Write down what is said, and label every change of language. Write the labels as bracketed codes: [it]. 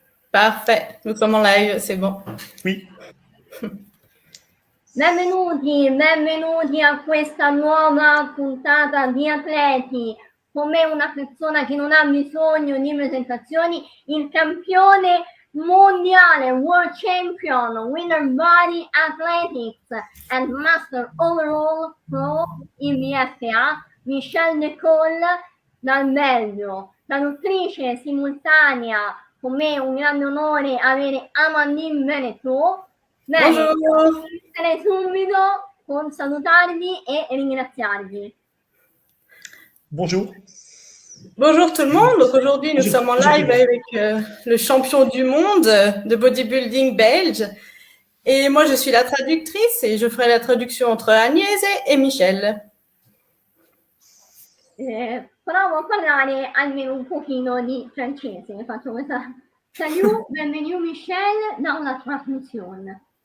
[fr] Parfait, nous sommes en live, c'est bon. Oui. [it] Benvenuti a questa nuova puntata di Atleti. Con me una persona che non ha bisogno di presentazioni, il campione mondiale, [en] world champion, winner body athletics and master overall pro [it] in BFA, Michelle Nicole dal Belgio, traduttrice simultanea. Con me è un grande onore avere Amandine Veneto. Bene, iniziare subito con salutarvi e ringraziarvi. [fr] Bonjour. Bonjour tout le monde. Donc aujourd'hui, nous sommes en live avec le champion du monde de bodybuilding belge. Et moi, je suis la traductrice et je ferai la traduction entre Agnese et Michel. [it] Provo a parlare almeno un pochino di francese. Faccio questa. [fr] Salut, bienvenue Michel dans la transmission.